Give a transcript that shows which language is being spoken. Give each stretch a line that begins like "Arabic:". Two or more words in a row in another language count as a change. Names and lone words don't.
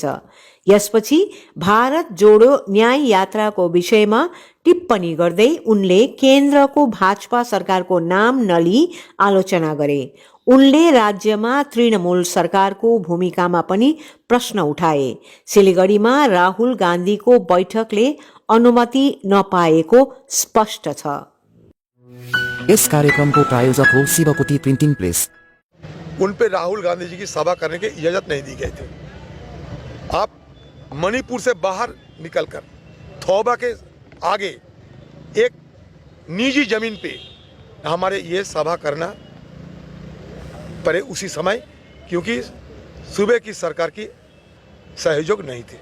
Nepali: यसपछि भारत जोडो न्याय यात्राको विषयमा टिप्पणी गर्दै उनले केन्द्रको भाजपा सरकारको नाम नलिई आलोचना गरे। उनले राज्यमा तृणमूल सरकारको भूमिकामा पनि प्रश्न उठाए। सिलगढीमा राहुल गान्धीको बैठकले अनुमति नपाएको स्पष्ट छ।
Hindi: इस कार्यक्रम को प्रायोजक हो शिवपुटी प्रिंटिंग प्रेस। उन पे राहुल गांधी जी की सभा करने की इजाजत नहीं दी गई थी। आप मणिपुर से बाहर निकलकर थौबा के आगे एक निजी जमीन पे हमारे ये सभा करना पड़े उसी समय, क्योंकि सूबे की सरकार की सहयोग नहीं थे।